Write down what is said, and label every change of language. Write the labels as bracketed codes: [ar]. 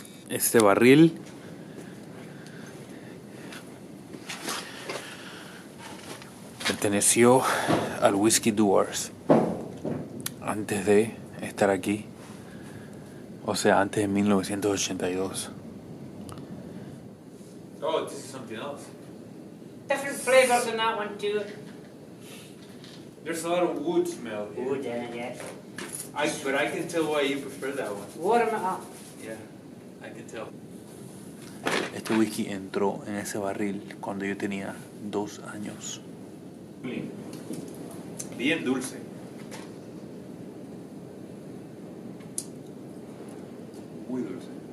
[es] Este barril perteneció al Whisky Doers antes de estar aquí, o sea, antes de 1982. [en] Oh, this is something else. Different flavors in that one too. There's a lot of wood smell here. Wood in it, yes. But I can tell why you prefer that one. Warm it up. Yeah, I can tell. [es] Este whisky entró en ese barril cuando yo tenía 2 años. Bien dulce. Muy dulce.